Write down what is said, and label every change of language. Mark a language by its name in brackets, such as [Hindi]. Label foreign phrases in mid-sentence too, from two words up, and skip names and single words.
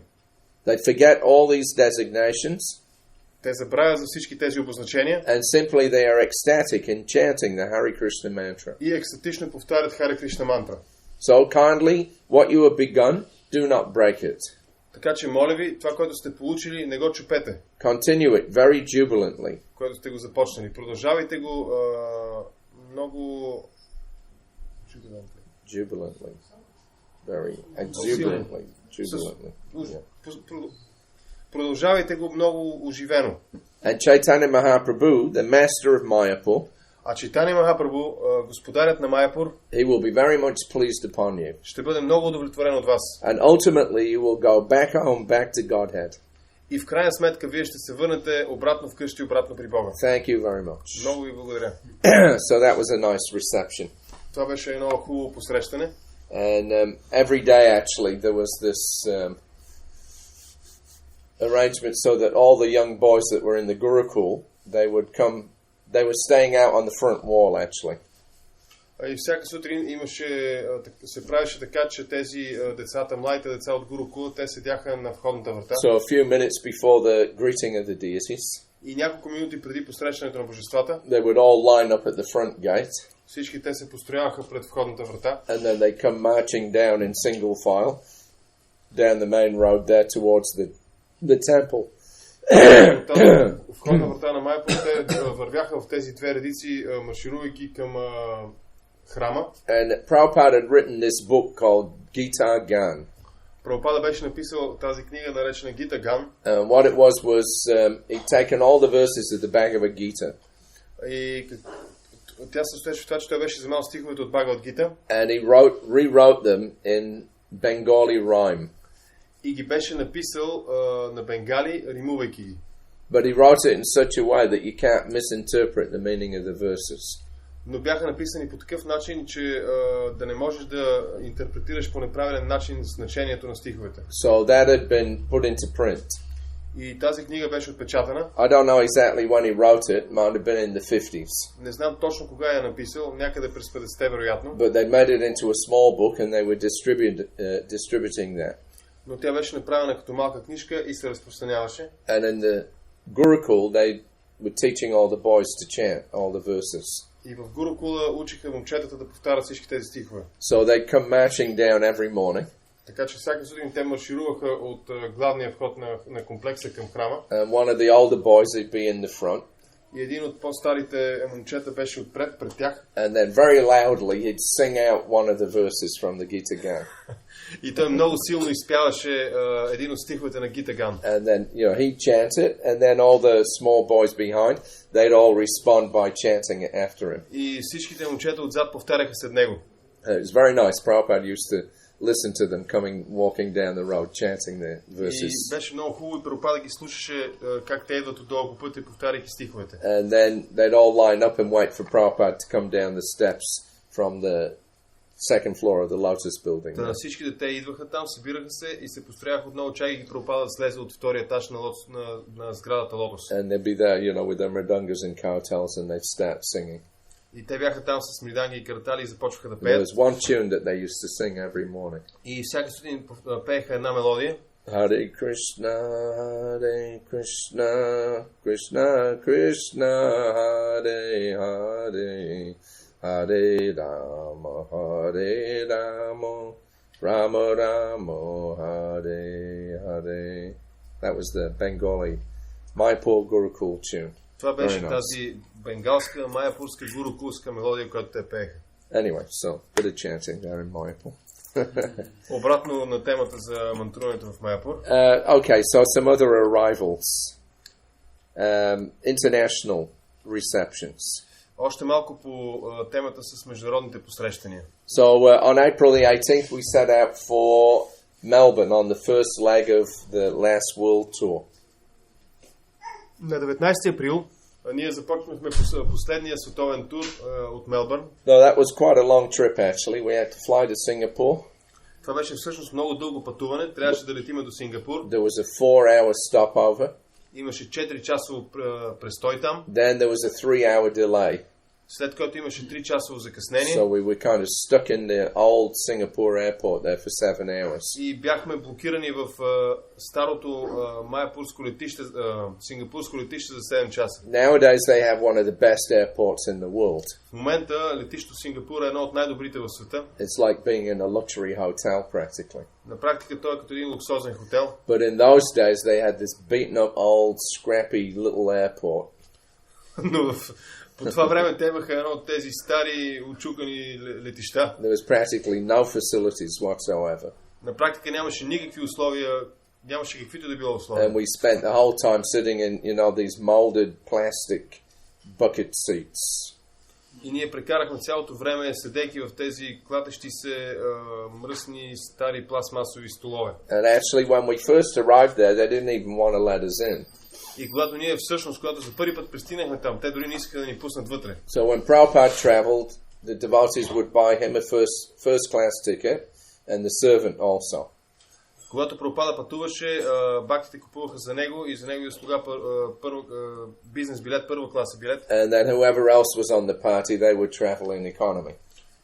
[English] They forget all these designations. [Bulgarian] Те забравят за всички тези обозначения. [English] And simply they are ecstatic in chanting the Hare Krishna mantra. [Bulgarian] И екстатично повтарят Хари Кришна мантра. [English] So kindly, what you have begun, do not break it. [Bulgarian] Така че моля ви, това, което сте получили, не го чупете. [English] Continue it very jubilantly. [Bulgarian] Което сте го започнали. Продължавайте го много [English] jubilantly. Very exuberantly. Jubilantly. Yeah. [Bulgarian] Продължавайте го много оживено. [English] And Chaitanya Mahaprabhu, the master of Mayapur, [Bulgarian] а Чайтаня Махапрабху, господарят на Майапур, [English] he will be very much pleased upon you. [Bulgarian] Ще бъде много удовлетворен от вас. [English] And ultimately you will go back home, back to Godhead. [Bulgarian] И в крайна сметка вие ще се върнете обратно вкъщи, обратно при Бога. [English] Thank you very much. [Bulgarian] Много ви благодаря. [English] So that was a nice reception. [Bulgarian] Това беше едно хубаво посрещане. [English] And every day actually there was this arrangement so that all the young boys that were in the Gurukul, they were staying out on the front wall actually. [Bulgarian] И всяка сутрин се правеше така, че тези децата, младите деца от Гурукула, те седяха на входната врата. [English] So a few minutes before the greeting of the deities, [Bulgarian] И няколко минути преди посрещането на божествата, [English] they would all line up at the front gate, [Bulgarian] всички те се построяваха пред входната врата. [English] and then they come marching down in single file down the main road there towards the temple. [Bulgarian] Входна врата на Майапур, те вървяха в тези две редици, марширувайки към храма. [English] And Prabhupada had written this book called Gita Gan. [Bulgarian] Прабхупада беше написал тази книга, наречена Гита Ган. [English] What it was he'd taken all the verses of the Bhagavad Gita. [Bulgarian] И тя се състоеше в това, че той беше вземал стиховете от Бхагават Гита. [English] And he rewrote them in Bengali rhyme. [Bulgarian] И ги беше написал на бенгали, римувайки ги. [English] But he wrote it in such a way that you can't misinterpret the meaning of the verses. [Bulgarian] Но бяха написани по такъв начин, че да не можеш да интерпретираш по неправилен начин значението на стиховете. [English] So that had been put into print. [Bulgarian] И тази книга беше отпечатана. [English] I don't know exactly when he wrote it. Might have been in the 50s. [Bulgarian] Не знам точно кога я написал, някъде през 50-те вероятно. [English] But they made it into a small book and they were distributing that. [Bulgarian] Но тя беше направена като малка книжка и се разпространяваше. [English] And in the Gurukul they were teaching all the boys to chant all the verses. [Bulgarian] И в Гурукула учиха момчетата да повтарят всички тези стихове. [English] So they come marching down every morning. [Bulgarian] Така че всяка сутрин те маршируваха от главния вход на комплекса към храма. [English] And one of the older boys would be in the front. [Bulgarian] И един от по-старите момчета беше отпред пред тях. [English] And then very loudly he'd sing out one of the verses from the Gita Gan. [Bulgarian] И той много силно изпяваше един от стиховете на Гита Ган. [English] And then, he'd chant it, and then all the small boys behind, they'd all respond by chanting it after him. [Bulgarian] И всичките момчета отзад повтаряха след него. [English] It was very nice. Prabhupada used to listen to them walking down the road, chanting the verses. [Bulgarian] И беше много хубаво и Прабхупада ги слушаше как те идват отдолу по пътя, повтаряйки стиховете. [English] And then they'd all line up and wait for Prabhupada to come down the steps from the second floor of the Lotus building. [Bulgarian] Та всички дете идваха там, събираха се и се построяха отново, чакайки Прабхупада да слезе от втория етаж на сградата Лотос. [English] And they'd be there, with their mridungas and kartals, and they'd start singing. [Bulgarian] И те бяха там с мриданги и картали и започваха да [English] There [Bulgarian] пеят. [English] was one tune that they used to sing every morning. [Bulgarian] И всяка сутрин пееха една мелодия. [Sanskrit] Hare Krishna, Hare Krishna, Krishna Krishna, Hare Hare, Hare Rama, Hare Rama, Rama Rama, Hare Hare. [English] That was the Bengali Mayapur Gurukul tune. [Bulgarian] Това беше тази бенгалска, майапурска, гурукулска мелодия, която те пееха. [English] Anyway, so bit of chanting there in Mayapur. [Bulgarian] Обратно на темата за мантруването в Майапур. [English] Okay, so some other arrivals. International receptions. [Bulgarian] Още малко по темата с международните посрещания. [English] So on April the 18th we set out for Melbourne on the first leg of the last world tour. [Bulgarian] На 19 април ние започнахме последния световен тур от Мелбърн. [English] No, that was quite a long trip actually. We had to fly to Singapore. [Bulgarian] Това беше всъщност много дълго пътуване. Трябваше да летиме до Сингапур. [English] There was a 4-hour stopover. [Bulgarian] Имаше 4-часов престой там. [English] Then there was a 3-hour delay. [Bulgarian] След което имаше 3-часово закъснение. [English] So we were kind of stuck in the old Singapore airport there for 7 hours. [Bulgarian] И бяхме блокирани в старото майапурско летище, сингапурско летище за 7 часа. [English] Nowadays they have one of the best airports in the world. [Bulgarian] В момента летището Сингапур е едно от най-добрите в света. [English] It's like being in a luxury hotel practically. [Bulgarian] На практика той е като един луксозен хотел. [English] But in those days they had this beaten up old scrappy little airport. [Bulgarian] Но по това време те имаха едно от тези стари учукани летища. [English] There was practically no facilities whatsoever. [Bulgarian] На практика нямаше никакви условия, нямаше каквито да било условия. [English] And we spent the whole time sitting in, these molded plastic bucket seats. [Bulgarian] И ние прекарахме цялото време седейки в тези клатещи се мръсни стари пластмасови столове. [English] And actually when we first arrived there they didn't even want to let us in. [Bulgarian] И когато ние всъщност, когато за първи път пристигнахме там, те дори не искаха да ни пуснат вътре. [English] So when Prabhupada traveled, the devotees would buy him a first class ticket and the servant also. [Bulgarian] Когато Прабхупада пътуваше, бактите купуваха за него и за неговия слуга бизнес билет, първа класа билет. [English] And then whoever else was on the party, they would travel in economy.